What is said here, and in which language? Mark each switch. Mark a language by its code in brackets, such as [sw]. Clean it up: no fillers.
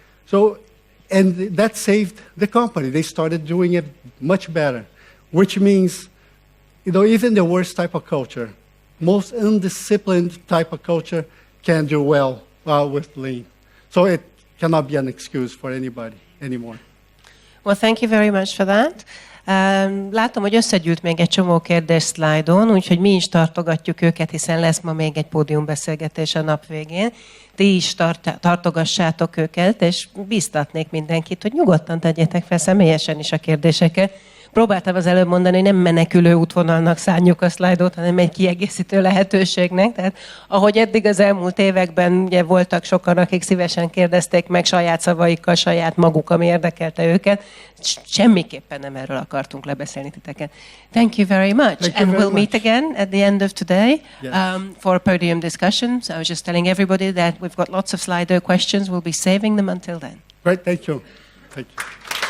[en] So, and that saved the company. They started doing it much better, which means, you know, even the worst type of culture, most undisciplined type of culture can do well with lean. So it cannot be an excuse for anybody anymore. Well, thank you very much for that. [hu] Látom, hogy összegyűlt még egy csomó kérdés szlájdon, úgyhogy mi is tartogatjuk őket, hiszen lesz ma még egy pódiumbeszélgetés a nap végén. Ti is tartogassátok őket, és bíztatnék mindenkit, hogy nyugodtan tegyétek fel személyesen is a kérdéseket. Próbáltam az előbb mondani, hogy nem menekülő útvonalnak szánjuk a szlájdot, hanem egy kiegészítő lehetőségnek. Tehát ahogy eddig az elmúlt években ugye voltak sokan, akik szívesen kérdezték meg saját szavaikkal, saját maguk, ami érdekelte őket, semmiképpen nem erről akartunk lebeszélni titeket. [en] Thank you very much. And we'll meet again at the end of today for a podium discussion. So I was just telling everybody that we've got lots of Slido questions. We'll be saving them until then. Great, thank you. Thank you.